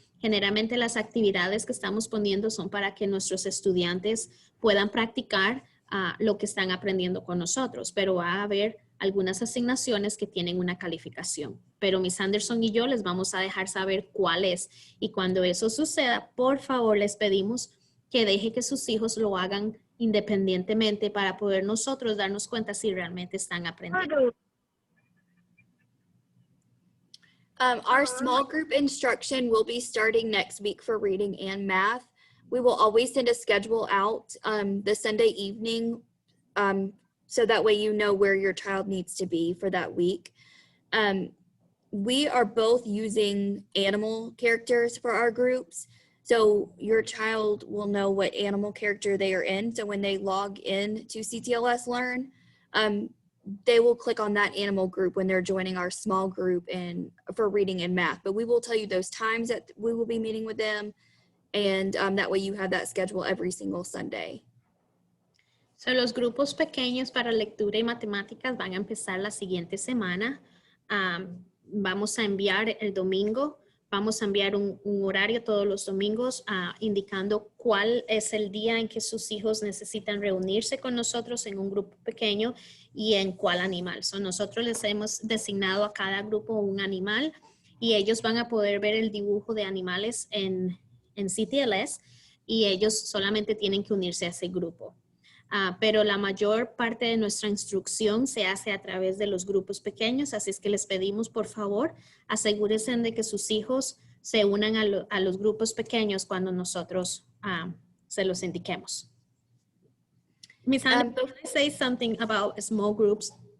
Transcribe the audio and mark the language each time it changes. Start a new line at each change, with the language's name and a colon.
Spanish: Generalmente las actividades que estamos poniendo son para que nuestros estudiantes puedan practicar lo que están aprendiendo con nosotros, pero va a haber algunas asignaciones que tienen una calificación. Pero Miss Anderson y yo les vamos a dejar saber cuál es. Y cuando eso suceda, por favor, les pedimos que deje que sus hijos lo hagan independientemente para poder nosotros darnos cuenta si realmente están aprendiendo.
English: Our small group instruction will be starting next week for reading and math. We will always send a schedule out the Sunday evening so that way you know where your child needs to be for that week. We are both using animal characters for our groups. So your child will know what animal character they are in. So when they log in to CTLS Learn, they will click on that animal group when they're joining our small group for reading and math. But we will tell you those times that we will be meeting with them. And that way you have that schedule every single Sunday.
Spanish: So, los grupos pequeños para lectura y matemáticas van a empezar la siguiente semana. Vamos a enviar el domingo, vamos a enviar un horario todos los domingos indicando cuál es el día en que sus hijos necesitan reunirse con nosotros en un grupo pequeño y en cuál animal. So, nosotros les hemos designado a cada grupo un animal y ellos van a poder ver el dibujo de animales en CTLS y ellos solamente tienen que unirse a ese grupo. Pero la mayor parte de nuestra instrucción se hace a través de los grupos pequeños, así es que les pedimos, por favor, asegúrense de que sus hijos se unan a los grupos pequeños cuando nosotros se los indiquemos.
English: Miss Anna, can I say something about small groups?